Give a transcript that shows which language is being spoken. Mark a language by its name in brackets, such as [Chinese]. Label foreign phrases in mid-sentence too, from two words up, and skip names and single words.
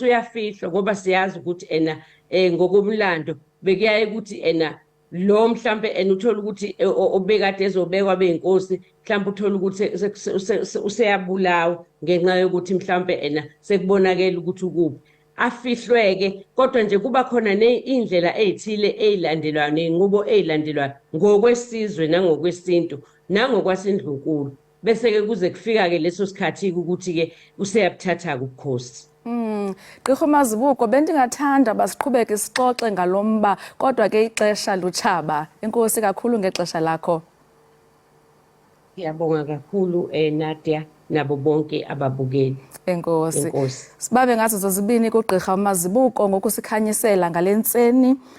[Zulu] uyafihlwa, ngoba siyazi ukuthi ngokomlando bekuyaye ukuthi lo mhlawumbe uthola ukuthi obekade ezobekwa beyinkosi mhlawumbe uthola ukuthi useyabulawa ngenxa yokuthi mhlawumbe sekubonakala ukuthi ukuphi afihlweke, kodwa nje kuba khona indlela ezithile ezilandelwayo nezinqubo ezilandelwayo ngokwesizwe nangokwesintu nangokwasendlunkulu, bese ke kuze kufika ke leso sikhathi ukuthi ke useyabuthatha ukukhosi. [Xhosa] Gqirha Mazibuko, bendingathanda basiqhubeke sixoxe ngalomba, kodwa ke ixesha lutshaba. Enkosi kakhulu ngexesha lakho. [Zulu] Ngiyabonga kakhulu Nadia nabo bonke ababukeli. [Xhosa] Enkosi. Sibabe ngazo zozibini kuGqirha Mazibuko ngokusikhanyisela ngalentseni.